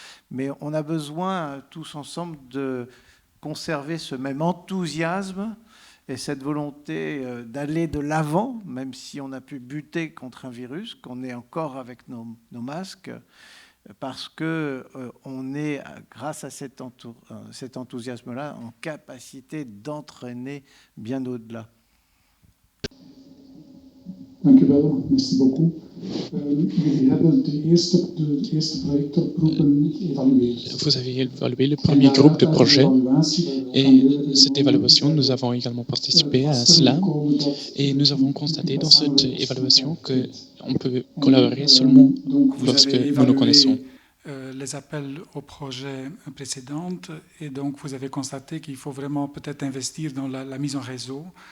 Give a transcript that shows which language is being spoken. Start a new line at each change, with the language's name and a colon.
French: Mais on a besoin tous ensemble de conserver ce même enthousiasme et cette volonté d'aller de l'avant, même si on a pu buter contre un virus, qu'on est encore avec nos masques, parce qu'on est, grâce à cet enthousiasme-là, en capacité d'entraîner bien au-delà.
Dutch: Dank u wel,
French: merci beaucoup.
Dutch: Jullie hebben de eerste projectoproepen geëvalueerd.
French: Vous avez évalué le premier groupe de projets et cette évaluation, nous avons également participé à cela et nous avons constaté dans cette évaluation qu'on peut collaborer seulement lorsque nous nous connaissons. Les appels aux projets précédents et donc vous avez constaté qu'il faut vraiment peut-être investir dans la mise en réseau.